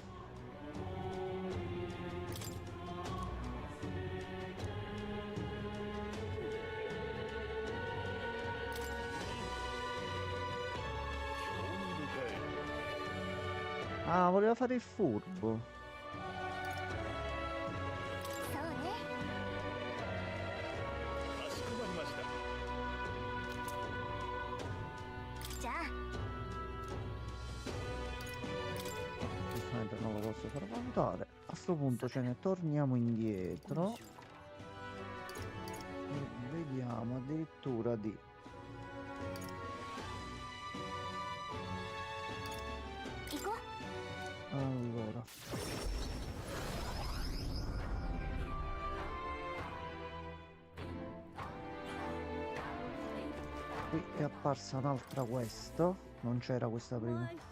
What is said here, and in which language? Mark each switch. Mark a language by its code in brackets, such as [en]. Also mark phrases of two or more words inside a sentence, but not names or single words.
[it] Ah, voleva fare il furbo. [ja] そうね。じゃあ [it] Giustamente non lo posso far valutare. A sto punto ce ne torniamo indietro e vediamo addirittura di... Allora, qui è apparsa un'altra quest, non c'era questa prima.